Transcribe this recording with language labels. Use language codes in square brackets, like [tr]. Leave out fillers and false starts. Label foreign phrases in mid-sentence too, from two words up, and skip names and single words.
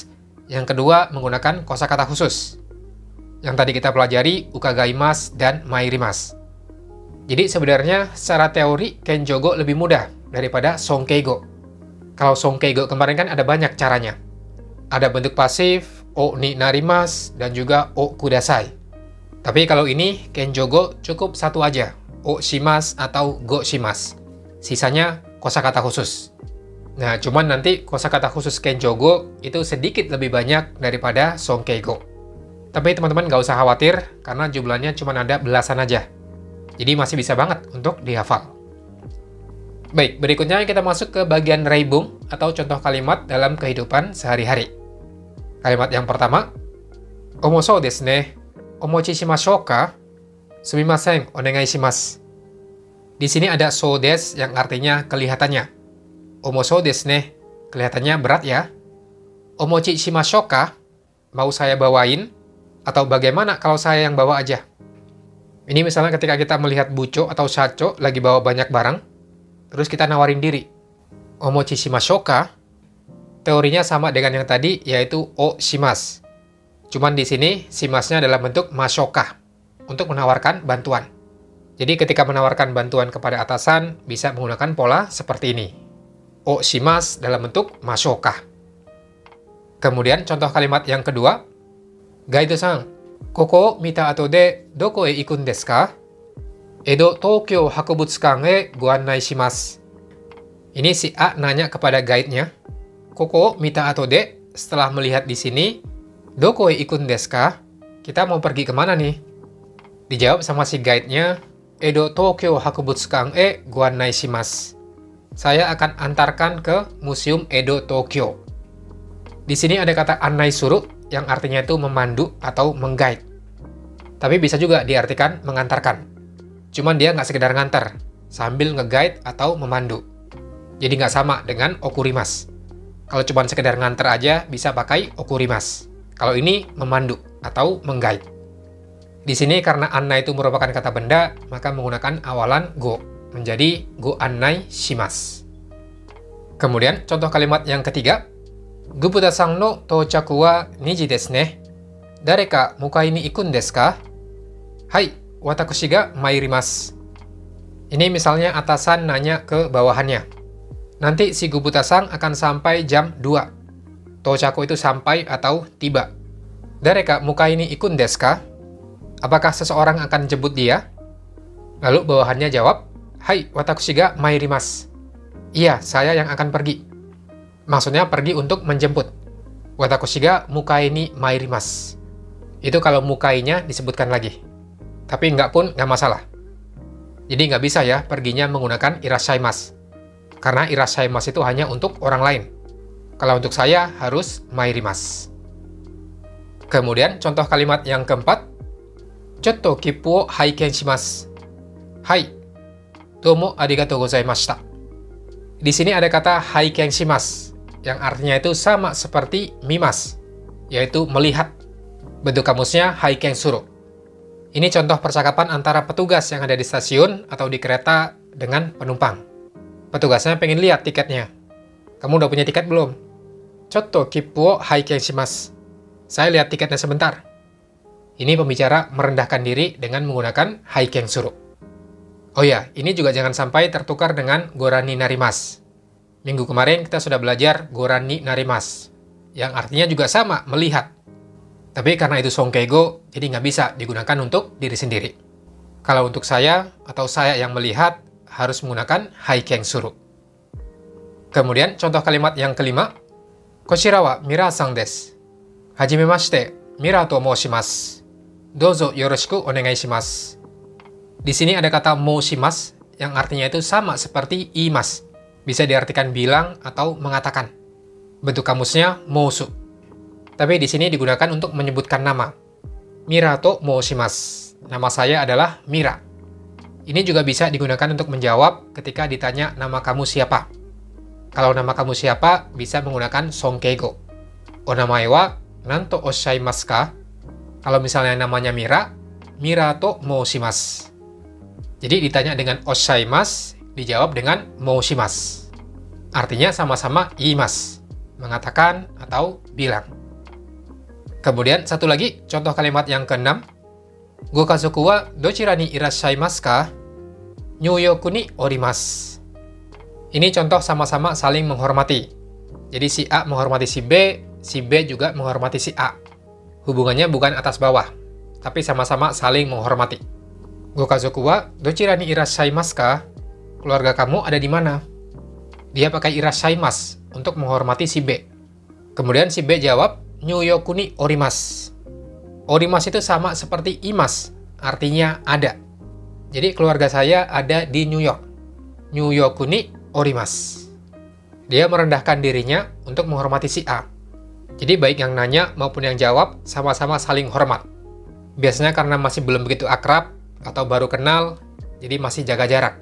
[id] Yang kedua, menggunakan kosakata khusus. Yang tadi kita pelajari, ukagaimasu dan mairimasu. Jadi sebenarnya secara teori, kenjogo lebih mudah daripada sonkeigo. Kalau sonkeigo kemarin kan ada banyak caranya. Ada bentuk pasif, [ja] お に なります, [id] dan juga [ja] お ください. [id] Tapi kalau ini, kenjogo cukup satu aja, [ja] お します [id] atau [ja] ご します. [id] Sisanya kosakata khusus. Nah, cuman nanti kosakata khusus kenjogo itu sedikit lebih banyak daripada sonkeigo. Tapi teman-teman nggak usah khawatir, karena jumlahnya cuma ada belasan aja. Jadi masih bisa banget untuk dihafal. Baik, berikutnya kita masuk ke bagian reibung atau contoh kalimat dalam kehidupan sehari-hari. Kalimat yang pertama, [ja] 重そうですね. お持ちしましょうか？すみません、お願いします. [id] Di sini ada [ja] そうです [id] yang artinya kelihatannya. [ja] 重そうですね, [id] kelihatannya berat ya. [ja] お持ちしましょうか? [id] Mau saya bawain? Atau bagaimana kalau saya yang bawa aja? Ini misalnya ketika kita melihat buco atau shacho lagi bawa banyak barang, terus kita nawarin diri. [ja] お持ちしましょうか? [id] Teorinya sama dengan yang tadi, yaitu [ja] お します. [id] Cuman di sini, shimasnya dalam bentuk mashoka, untuk menawarkan bantuan. Jadi ketika menawarkan bantuan kepada atasan, bisa menggunakan pola seperti ini. [ja] お します [id] dalam bentuk mashoka. Kemudian contoh kalimat yang kedua, [ja] ガイドさん、ここを見た後でどこへ行くんですか? 江戸東京博物館へご案内します. [id] Ini si A nanya kepada guide-nya, [ja] ここを見た後で, [id] setelah melihat di sini, [ja] どこへ行くんですか? [id] Kita mau pergi kemana nih? Dijawab sama si guide-nya, [ja] 江戸東京博物館へご案内します. [id] Saya akan antarkan ke Museum Edo Tokyo. Di sini ada kata [ja] 案内する, [id] yang artinya itu memandu atau mengguide. Tapi bisa juga diartikan mengantarkan. Cuman dia nggak sekedar ngantar, sambil nge-guide atau memandu. Jadi nggak sama dengan okurimasu. Kalau cuma sekedar ngantar aja, bisa pakai okurimasu. Kalau ini memandu atau mengguide. Di sini karena annai itu merupakan kata benda, maka menggunakan awalan go, menjadi [ja] ご案内します. [id] Kemudian contoh kalimat yang ketiga, [ja] グプタさんの到着は2時ですね. 誰か迎えに行くんですか？はい、わたくしが参ります. [id] Ini misalnya atasan nanya ke bawahannya. Nanti si Gubuta-san akan sampai jam 2. Touchaku itu sampai atau tiba. [ja] 誰か迎えに行くんですか? [id] Apakah seseorang akan jemput dia? Lalu bawahannya jawab, [ja] はい、わたくしが参ります. [id] Iya, saya yang akan pergi. Maksudnya pergi untuk menjemput. [ja] わたくしが迎えに参ります. [id] Itu kalau mukainya disebutkan lagi. Tapi nggak pun nggak masalah. Jadi nggak bisa ya perginya menggunakan irashaimasu. Karena irashaimasu itu hanya untuk orang lain. Kalau untuk saya harus mairimasu. Kemudian contoh kalimat yang keempat, [ja] ちょっと切符を拝見します. はい、どうもありがとうございました. [id] Di sini ada kata [ja] 拝見します, [id] yang artinya itu sama seperti mimas, yaitu melihat. Bentuk kamusnya [ja] 拝見する. [id] Ini contoh percakapan antara petugas yang ada di stasiun atau di kereta dengan penumpang. Petugasnya pengen lihat tiketnya. Kamu udah punya tiket belum? [ja] ちょっと切符を拝見します. [id] Saya lihat tiketnya sebentar. Ini pembicara merendahkan diri dengan menggunakan [ja] 拝見する. [id] Oh ya, ini juga jangan sampai tertukar dengan [ja] ご覧になります. [id] Minggu kemarin kita sudah belajar [ja] ご覧になります, [id] yang artinya juga sama, melihat. Tapi karena itu songkeigo, jadi nggak bisa digunakan untuk diri sendiri. Kalau untuk saya, atau saya yang melihat, harus menggunakan [ja] 拝見する. [id] Kemudian contoh kalimat yang kelima, [ja] こちらはミラさんです. はじめまして, ミラと申します. どうぞよろしくお願いします. [id] Di sini ada kata moushimasu yang artinya itu sama seperti iimasu. Bisa diartikan bilang atau mengatakan. Bentuk kamusnya mousu. Tapi di sini digunakan untuk menyebutkan nama. [ja] ミラと申します. [id] Nama saya adalah Mira. Ini juga bisa digunakan untuk menjawab ketika ditanya nama kamu siapa. Kalau nama kamu siapa, bisa menggunakan songkeigo. [ja] お名前はなんとおっしゃいますか? [id] Kalau misalnya namanya Mira, [ja] ミラと申します. [id] Jadi ditanya dengan oshaimasu, dijawab dengan moushimasu. Artinya sama-sama iimasu, mengatakan atau bilang. Kemudian satu lagi, contoh kalimat yang keenam. [ja] ご家族はどちらにいらっしゃいますか? ニューヨークにおります. [id] Ini contoh sama-sama saling menghormati. Jadi si A menghormati si B juga menghormati si A. Hubungannya bukan atas bawah, tapi sama-sama saling menghormati. [ja] ご家族はどちらにいらっしゃいますか? [id] Keluarga kamu ada di mana? Dia pakai irashaimasu untuk menghormati si B. Kemudian si B jawab, [ja] ニューヨークにおります. [id] Orimas itu sama seperti imas, artinya ada. Jadi keluarga saya ada di New York. [ja] ニューヨークにおります. [id] Dia merendahkan dirinya untuk menghormati si A. Jadi baik yang nanya maupun yang jawab sama-sama saling hormat. Biasanya karena masih belum begitu akrab atau baru kenal, jadi masih jaga jarak.